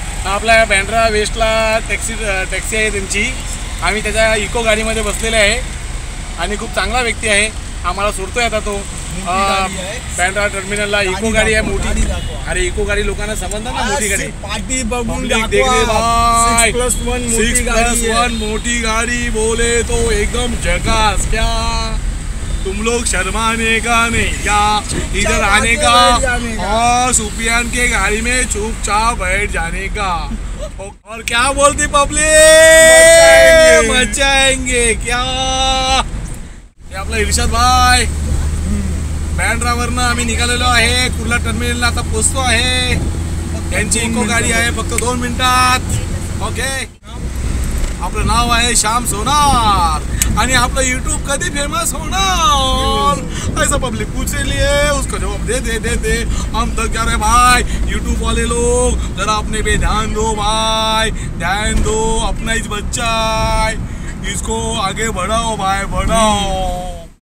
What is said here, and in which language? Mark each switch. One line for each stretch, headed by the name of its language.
Marathi: आपल्या बँड्रा वेस्टला टॅक्सी आहे त्यांची। आम्ही त्याच्या इको गाडीमध्ये बसलेले आहे आणि खूप चांगला व्यक्ती आहे। आम्हाला सोडतोय आता तो बँड्रा टर्मिनलला। इको गाडी आहे मोठी। अरे इको गाडी लोकांना समजणार ना, मोठी गाडी पार्टी बघून
Hindi: देख रे भाई, 6+1 मोठी गाड़ी बोले तो एकदम झकास। क्या तुम लोग शर्माने का नहीं क्या? इधर आने का और सुफियान के गाड़ी में चुपचाप बैठ जाने का। और क्या बोलती पब्लिक? मचाएंगे क्या?
Marathi: हे आपला इर्शाद भाई बँड्रावरनं आम्ही निघालेलो आहे। कुर्ला टर्मिनलला आता पोहोचतो आहे। त्यांची इको गाडी आहे फक्त 2 मिनिटात। ओके, आपलं नाव आहे श्याम सोनार आणि आपलं यूट्यूब कधी फेमस होणार
Hindi: ऐसा पब्लिक पूछ रही है, उसका जवाब दे दे
Marathi: दे दे।
Hindi: हम तो क्या रहे भाई, यूट्यूब वाले लोग जरा अपने पे ध्यान दो भाई, ध्यान दो। अपना ही बच्चा है, इसको आगे बढ़ाओ भाई, बढ़ाओ।